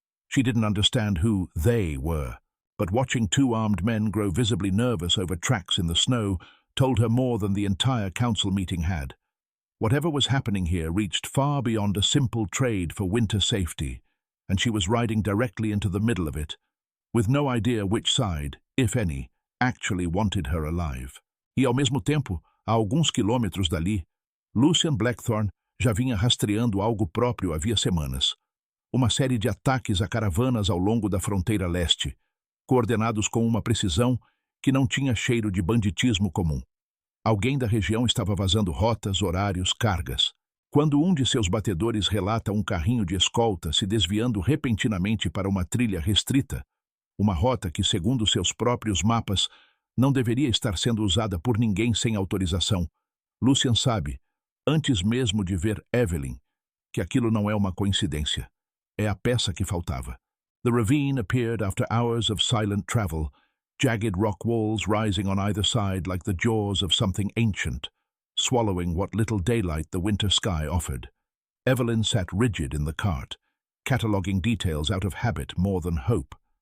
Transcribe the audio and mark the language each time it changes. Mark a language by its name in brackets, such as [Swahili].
[English] She didn't understand who they were, but watching two armed men grow visibly nervous over tracks in the snow told her more than the entire council meeting had. Whatever was happening here reached far beyond a simple trade for winter safety, and she was riding directly into the middle of it, with no idea which side, if any, actually wanted her alive. [Portuguese] E ao mesmo tempo, a alguns quilômetros dali, Lucian Blackthorne já vinha rastreando algo próprio havia semanas. Uma série de ataques a caravanas ao longo da fronteira leste, coordenados com uma precisão que não tinha cheiro de banditismo comum. Alguém da região estava vazando rotas, horários, cargas. Quando um de seus batedores relata um carrinho de escolta se desviando repentinamente para uma trilha restrita, uma rota que, segundo seus próprios mapas, não deveria estar sendo usada por ninguém sem autorização, Lucian sabe, antes mesmo de ver Evelyn, que aquilo não é uma coincidência. É a peça que faltava. [English] The ravine appeared after hours of silent travel, jagged rock walls rising on either side like the jaws of something ancient, swallowing what little daylight the winter sky offered. Evelyn sat rigid in the cart, cataloguing details out of habit more than hope.